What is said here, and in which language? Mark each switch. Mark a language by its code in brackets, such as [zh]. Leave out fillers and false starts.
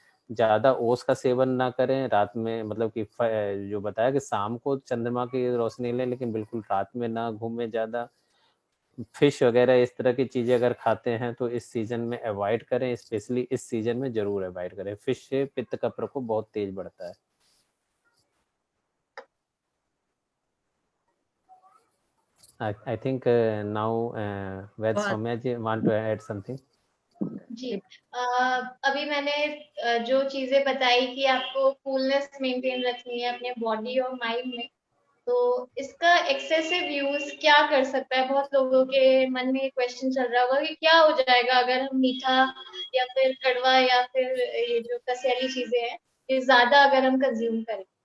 [hi] ज्यादा ओस का सेवन ना करें रात में, मतलब कि जो बताया कि शाम को चंद्रमा की रोशनी लें, लेकिन बिल्कुल रात में ना घूमें ज्यादा। फिश वगैरह इस तरह की चीजें अगर खाते हैं तो इस सीजन में अवॉइड करें, स्पेशली इस सीजन में जरूर अवॉइड करें। फिश से पित्त का प्रकोप बहुत तेज बढ़ता है। [en] I think now whether Soumya ji want to add something? [hi] जी अभी मैंने जो चीजें बताई कि आपको कूलनेस मेंटेन रखनी है अपने बॉडी और माइंड में, तो इसका एक्सेसिव यूज क्या कर सकता है? बहुत लोगों के मन में क्वेश्चन चल रहा होगा कि क्या हो जाएगा अगर हम मीठा या फिर कड़वा या फिर ये जो कसेली चीजें हैं ये ज्यादा अगर हम कंज्यूम करें।